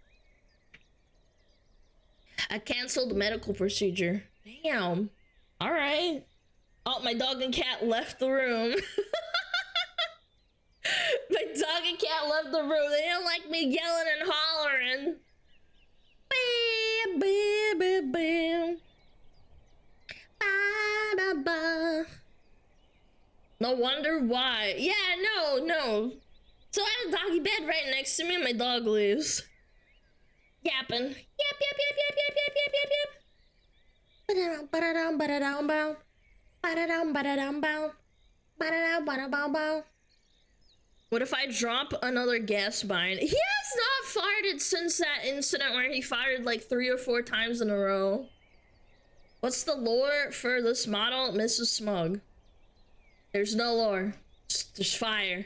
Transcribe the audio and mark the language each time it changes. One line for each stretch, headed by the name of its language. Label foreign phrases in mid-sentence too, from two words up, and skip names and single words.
English: I canceled the medical procedure. Damn. Alright. Oh, my dog and cat left the room. My dog and cat left the room. They don't like me yelling and hollering. Bam, bam, bam, bam. Ba, ba, ba. No wonder why. Yeah, no. So I have a doggy bed right next to me and my dog leaves. Yapping. Yap, yap, yap, yap, yap, yap, yap, yap, yap. Ba-da-dum, ba-da-dum, bow. Ba-da-dum, ba-da-dum, bow. Ba-da-dum, ba-da-dum, bow. What if I drop another gas mine? He has not farted since that incident where he farted like 3 or 4 times in a row. What's the lore for this model, Mrs. Smug? There's no lore. There's fire.